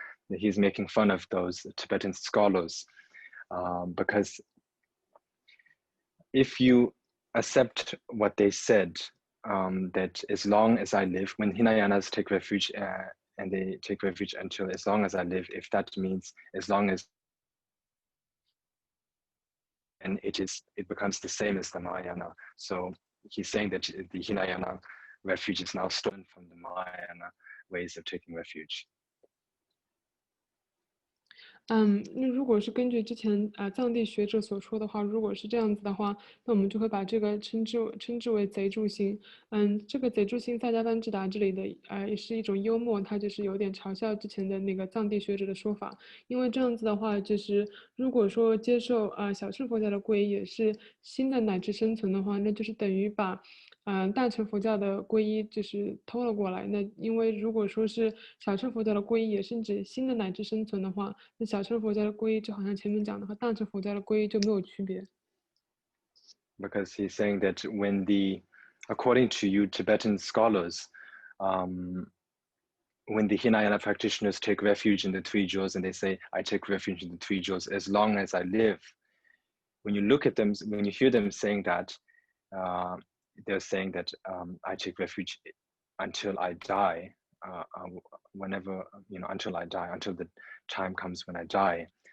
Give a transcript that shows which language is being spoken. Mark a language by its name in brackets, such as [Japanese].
[English] He's making fun of those Tibetan scholars because if you accept what they said, that as long as I live, when Hinayanas take refuge and they take refuge until as long as I live, if that means as long as, and it becomes the same as the Mahayana. So he's saying that the Hinayana refuge is now stolen from the Mahayana ways of taking refuge. [Chinese] 那如果是根据之前藏地学者所说的话，如果是这样子的话，那我们就会把这个称之为贼助心。这个贼助心萨迦班智达这里的也是一种幽默，它就是有点嘲笑之前的那个藏地学者的说法。因为这样子的话，就是如果说接受小乘佛教的皈依也是心的乃至生存的话，那就是等于把大乘佛教的皈依就是偷了过来。那因为如果说是小乘佛教的皈依也是指心的乃至生存的话，那小乘佛教的皈依就好像前面讲的和大乘佛教的皈依就没有区别。 [English] Because he's saying that according to you Tibetan scholars, when the Hinayana practitioners take refuge in the three jewels and they say, I take refuge in the three jewels as long as I live, when you look at them, when you hear them saying that, they're saying that I take refuge until I die, whenever, until I die, until the time comes when I die.